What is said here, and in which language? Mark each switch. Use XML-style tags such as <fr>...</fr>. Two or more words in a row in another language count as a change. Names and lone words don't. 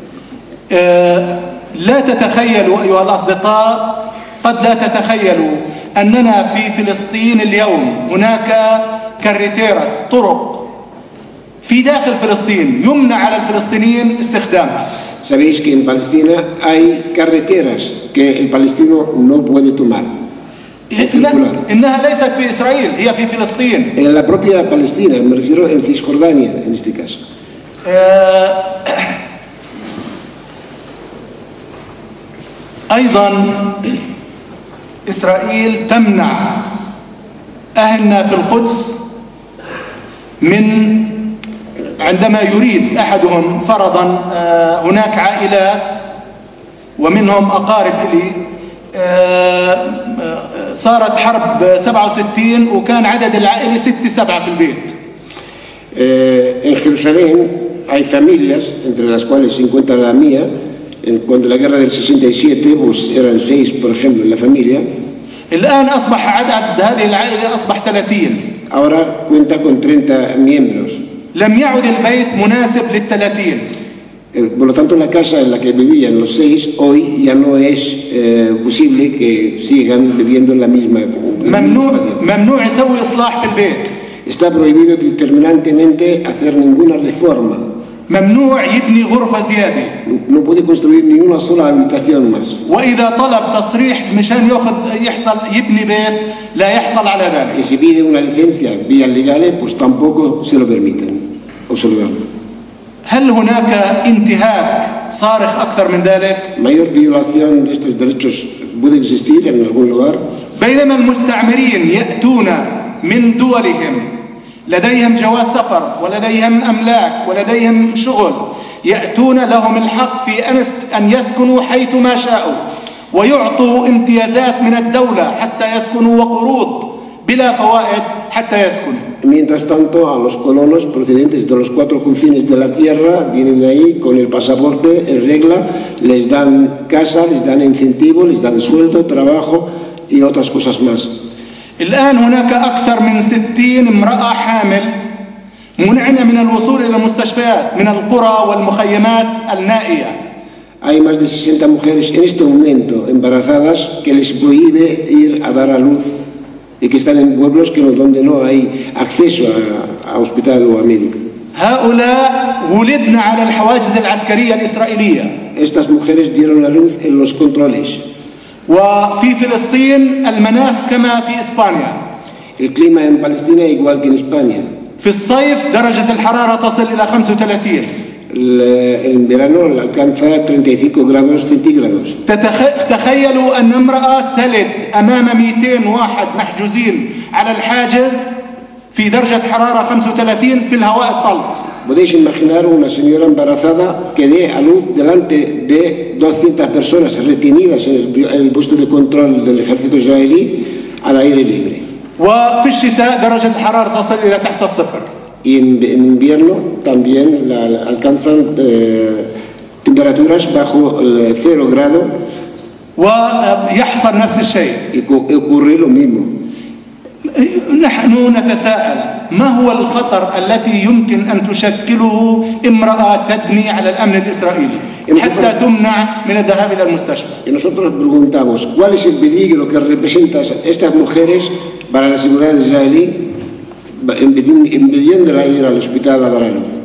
<ar>لا تتخيلوا أيها الأصدقاء، قد لا تتخيلوا أننا في فلسطين اليوم هناك كاريتيراس، طرق في داخل فلسطين يمنع على الفلسطينيين استخدامها.</ar> <es>Sabéis que en Palestina hay carreteras que el palestino no puede tomar.</es> <ar>إنها ليست في إسرائيل، هي في فلسطين.</ar> <es>En la propia Palestina, me refiero en Cisjordania en este caso.</es> <ar>أيضا إسرائيل تمنع أهلنا في القدس من عندما يريد أحدهم فرضا هناك عائلات ومنهم أقارب لي صارت حرب 67 وكان عدد العائلة 6-7 في البيت.</ar> <es>En Jerusalén hay familias, entre las cuales se encuentra la mía. Cuando la guerra del 67, pues eran 6, por ejemplo, en la familia.</es> <ar>الآن أصبح عدد هذه العائلة أصبح 30.</ar> <es>Ahora cuenta con 30 miembros.</es> <ar>لم يعد البيت مناسب لل30.</ar> <es>Por lo tanto, la casa en la que vivían los 6 hoy ya no es posible que sigan viviendo en la misma.</es> <ar>ممنوع يسوي إصلاح في البيت.</ar> <es>Está prohibido determinantemente hacer ninguna reforma.</es> <ar>ممنوع يبني غرفة زيادة.</ar> <es>No puede construir ni una sola habitación más.</es> <ar>وإذا طلب تصريح مشان يحصل يبني بيت لا يحصل على ذلك.</ar> <es>Y si pide una licencia vía legales, pues tampoco se lo permiten o se lo dan.</es> <ar>هل هناك انتهاك صارخ أكثر من ذلك؟</ar> <es>Mayor violación de estos derechos puede existir en algún lugar.</es> <ar>بينما المستعمرين يأتون من دولهم لديهم جواز سفر ولديهم أملاك ولديهم شغل، يأتون لهم الحق في أن يسكنوا حيث ما شاءوا ويعطوا امتيازات من الدولة حتى يسكنوا وقروض بلا فوائد حتى يسكنوا.</ar> <es>Mientras tanto, a los colonos procedentes de los 4 confines de la tierra vienen ahí con el pasaporte en regla, les dan casa, les dan incentivo, les dan sueldo, trabajo y otras cosas más.</es> <ar>الآن هناك أكثر من 60 امرأة حامل منعنة من الوصول إلى المستشفيات من القرى والمخيمات النائية.</ar> <es>Hay más de 60 mujeres en este momento embarazadas que les prohíbe ir a dar a luz y que están en pueblos donde no hay acceso a hospital o a médico.</es> <ar>هؤلاء ولدنا على الحواجز العسكرية الإسرائيلية.</ar> <es>Estas mujeres dieron a luz en los controles.</es> <ar>وفي فلسطين المناخ كما في إسبانيا.</ar> <es>El clima en Palestina igual que en España.</es> <ar>في الصيف درجة الحرارة تصل إلى 35.</ar> <es>En verano alcanza 35 grados centígrados.</es> <ar>تخيلوا أن امرأة تلد أمام 200 واحد محجوزين على الحاجز في درجة حرارة 35 في الهواء الطلق.</ar> <es>Podéis imaginar una señora embarazada que dé a luz delante de 200 personas retenidas en el puesto de control del ejército israelí al aire libre.</es> <ar>وفي الشتاء درجة الحرارة تصل إلى تحت الصفر.</ar> <es>Y en invierno también alcanzan temperaturas bajo el 0 grado.</es> <ar>ويحصل نفس الشيء.</ar> <es>Y ocurre lo mismo.</es> <ar>نحن نتساءل ما هو الخطر التي يمكن أن تشكله امرأة تدني على الأمن الإسرائيلي حتى تمنع من الذهاب إلى المستشفى.</ar> <es>Y nosotros preguntamos, ¿cuál es el peligro que representan estas mujeres para la seguridad israelí impidiéndola ir al hospital a dar a luz?</es>